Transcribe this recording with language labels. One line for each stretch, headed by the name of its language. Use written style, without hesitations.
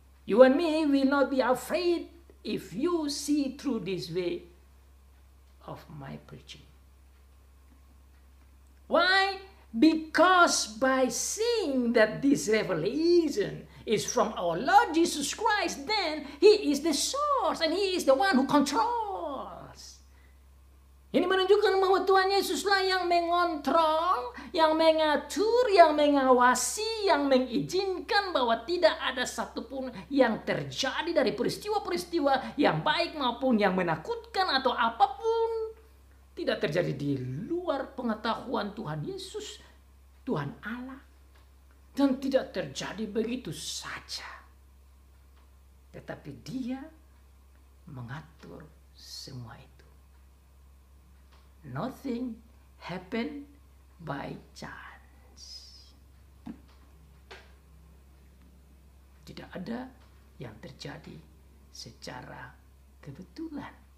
English: You and me will not be afraid if you see through this way of my preaching. Why? Because by seeing that this revelation is from our Lord Jesus Christ, then He is the source and He is the one who controls.
Indonesian: Ini menunjukkan bahwa Tuhan Yesuslah yang mengontrol, yang mengatur, yang mengawasi, yang mengizinkan bahwa tidak ada satupun yang terjadi dari peristiwa-peristiwa yang baik maupun yang menakutkan atau apapun tidak terjadi di luar pengetahuan Tuhan Yesus, Tuhan Allah. Dan tidak terjadi begitu saja. Tetapi Dia mengatur semua itu.
English: Nothing happen by chance.
Indonesian: Tidak ada yang terjadi secara kebetulan.